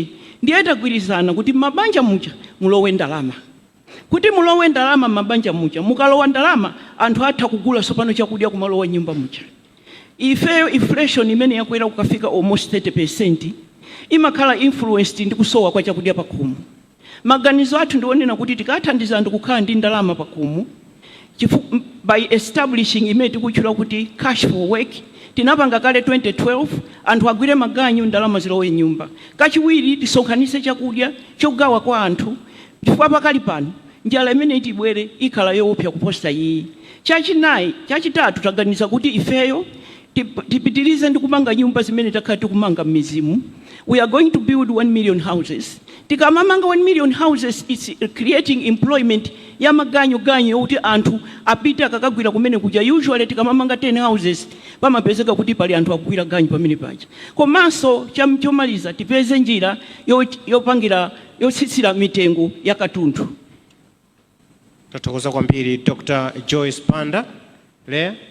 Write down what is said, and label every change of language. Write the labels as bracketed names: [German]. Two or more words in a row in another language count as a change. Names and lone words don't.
[Nyanja] Ndiye tagwirizana kuti m'mabanja muja mulowe ndalama, kuti mulowe ndalama m'mabanja muja, mukalowa ndalama anthu atha kugula sopano chakudya kumalowa nyumba muja. Ifeyo inflation imene yakwera kukafika almost 30% imakhala influenced ndi kusowa kwa chakudya pakhomo. Maganizo athu ndionena kuti tikathandiza anthu kukhala ndi ndalama pakhomo [English] by establishing [Nyanja] imene tikutchula kuti [English] cash for work. [Nyanja] Tinapanga kale 2012 anthu agwire maganyu ndalama zilowe nyumba. Kachiwiri tisonkhanise chakudya chogawa kwa anthu, chifukwa pakali pano njala imene itibwere ikhala yoopsa kuposa iyi. Chachitatu taganiza kuti ifeyo tipitirize ndi kumanga nyumba zimene takhala tikumanga m'mizimu. [English] We are going to build 1 million houses. [Nyanja] Tikamamanga [English] 1 million houses, it's creating employment [Nyanja] ya maganyu yokuti anthu apite akakagwira kumene kuja. Usually tikamamanga 10 houses pamapezeka kuti pali anthu akugwira ganyu pamene paja. Komanso chomaliza tipeze njira yopangira yotsitsira mitengo ya katundu. Tathokoza kwambiri Dr. Joyce Panda. Leah?